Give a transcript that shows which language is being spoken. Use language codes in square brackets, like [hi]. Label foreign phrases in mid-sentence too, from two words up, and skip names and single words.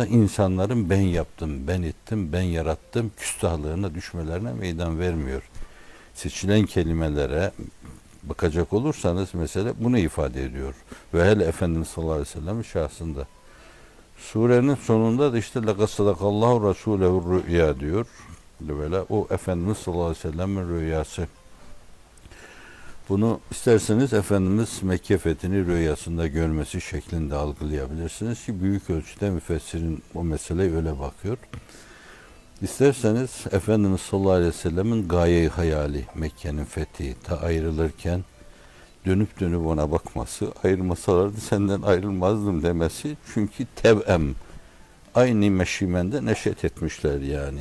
[tr] İnsanların ben yaptım, ben ettim, ben yarattım küstahlığına düşmelerine meydan vermiyor. Seçilen kelimelere bakacak olursanız mesela bunu ifade ediyor. Ve hele Efendimiz [ar] صلى الله عليه وسلم [tr] şahsında. Surenin sonunda da işte [ar] لَقَدْ صَدَقَ اللّٰهُ رَسُولَهُ الرُّؤْيَا [tr] diyor. Böyle o Efendimiz [ar] صلى الله عليه وسلم [tr] rüyası. Bunu isterseniz Efendimiz Mekke fethini rüyasında görmesi şeklinde algılayabilirsiniz ki büyük ölçüde müfessirin o meseleye öyle bakıyor. İsterseniz Efendimiz [ar] صلى الله عليه وسلم [tr] gaye-i hayali Mekke'nin fethi ta ayrılırken dönüp dönüp ona bakması, ayırmasalardı senden ayrılmazdım demesi, çünkü tevem, aynı meşimende neşet etmişler yani.